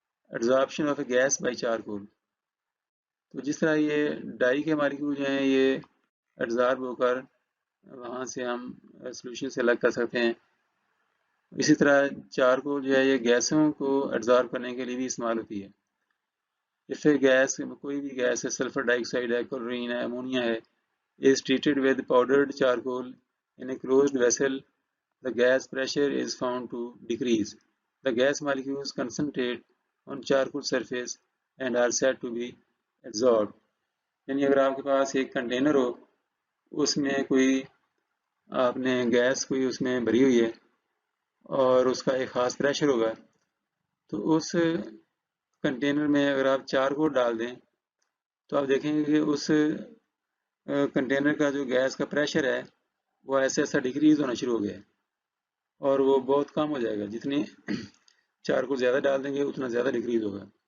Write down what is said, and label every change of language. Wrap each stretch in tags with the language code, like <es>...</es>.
<en>Absorption of a gas by charcoal.</en> <ur>تو جس طرح یہ ڈائی کے مالیکول جو ہیں یہ ایبزارب ہو کر وہاں سے ہم سولوشن سے الگ کر سکتے ہیں، اسی طرح چارکول جو ہے یہ گیسوں کو ایبزارب کرنے کے لیے بھی استعمال ہوتی ہے.</ur> <en>if a gas</en> <ur>کوئی بھی گیس ہے، سلفر ڈائی آکسائڈ ہے، کلورین ہے، امونیا ہے،</ur> <en>is treated with powdered charcoal in a closed vessel, the gas pressure is found to decrease. The gas molecules concentrate on charcoal surface and are said to be absorbed.</en> <ur>یعنی اگر آپ کے پاس ایک container ہو، اس میں کوئی آپ نے گیس کوئی اس میں بھری ہوئی ہے اور اس کا ایک خاص پریشر ہوگا، تو اس کنٹینر میں اگر آپ چارکول ڈال دیں تو آپ دیکھیں گے کہ اس کنٹینر کا جو گیس کا پریشر ہے وہ ایسے ایسا ڈیکریز ہونا شروع ہو گیا ہے اور وہ بہت کم ہو جائے گا. جتنی چارکول زیادہ ڈال دیں گے اتنا زیادہ ڈیکریز ہوگا.</ur>